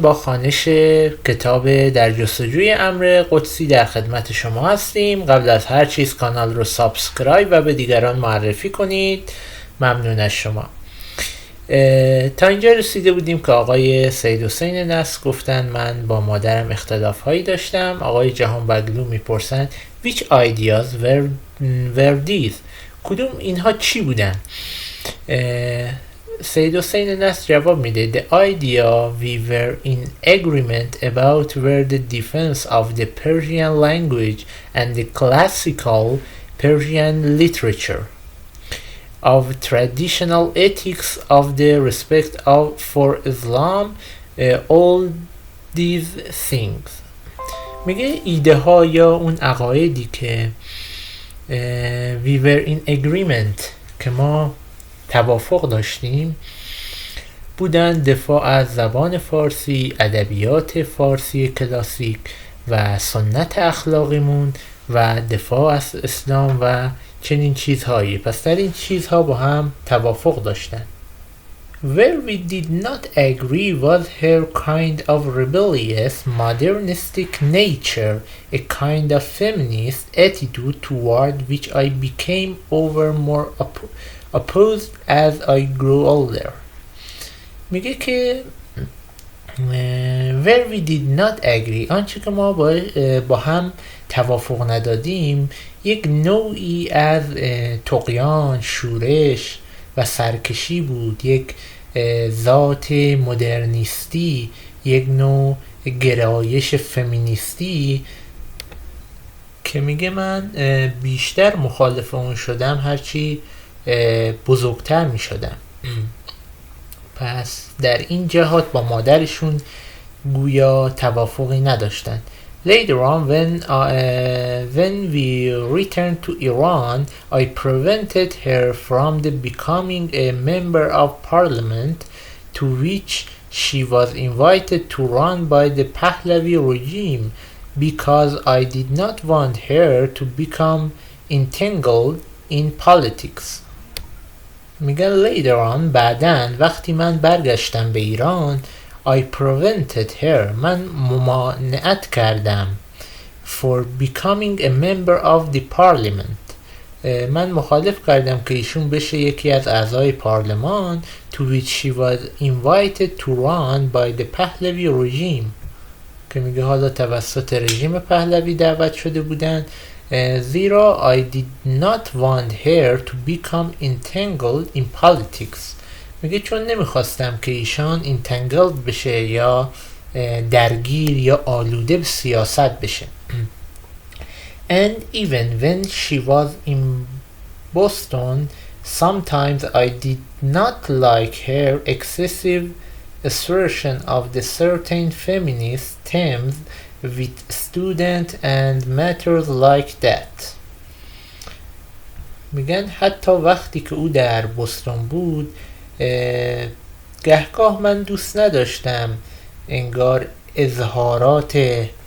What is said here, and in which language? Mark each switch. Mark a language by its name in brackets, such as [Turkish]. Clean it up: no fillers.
[Persian] با خوانش کتاب در جستجوی امر قدسی در خدمت شما هستیم. قبل از هر چیز کانال رو سابسکرایب و به دیگران معرفی کنید. ممنون از شما. تا اینجا رسیده بودیم که آقای سید حسین نصر گفتن من با مادرم اختلاف هایی داشتم. آقای جهان بگلو میپرسن [English] which ideas were these؟ [Persian] کدوم اینها چی بودن؟ سید حسین نصر جواب میده [English] The idea we were in agreement about were the defense of the Persian language and the classical Persian literature, of traditional ethics, of the respect for Islam, all these things. [Persian] میگه ایده ها یا اون عقایدی که [English] we were in agreement [Persian] که ما توافق داشتیم بودن دفاع از زبان فارسی، ادبیات فارسی کلاسیک و سنت اخلاقیمون و دفاع از اسلام و چنین چیزهایی. پس در این چیزها با هم توافق داشتن. [English] Where we did not agree was her kind of rebellious, modernistic nature, a kind of feminist attitude toward which I became more opposed as I grew older. [Persian] میگه که [English] where we did not agree، [Persian] آنچه که ما با هم توافق ندادیم، یک نوعی از طغیان، شورش و سرکشی بود، یک ذات مدرنیستی، یک نوع گرایش فمینیستی که میگه من بیشتر مخالف اون شدم هرچی بزرگتر میشدم. پس در این جهات با مادرشون گویا توافقی نداشتن. [English] Later on when we returned to Iran, I prevented her from becoming a member of parliament to which she was invited to run by the Pahlavi regime because I did not want her to become entangled in politics. [Persian] میگن [English] later on [Persian] بعدن وقتی من برگشتم به ایران [English] I prevented her، [Persian] من ممانعت کردم [English] for becoming a member of the parliament، [Persian] من مخالف کردم که ایشون بشه یکی از اعضای پارلمان [English] to which she was invited to run by the Pahlavi regime، [Persian] که میگه حالا توسط رژیم پهلوی دعوت شده بودن، زیرا [English] I did not want her to become entangled in politics. [Persian] میگه چون نمیخواستم که ایشان entangled بشه یا درگیر یا آلوده به سیاست بشه. [English] And even when she was in Boston, sometimes I did not like her excessive assertion of the certain feminist themes with students and matters like that. [Persian] میگن حتی وقتی که او در بوستون بود گهگاه من دوست نداشتم انگار اظهارات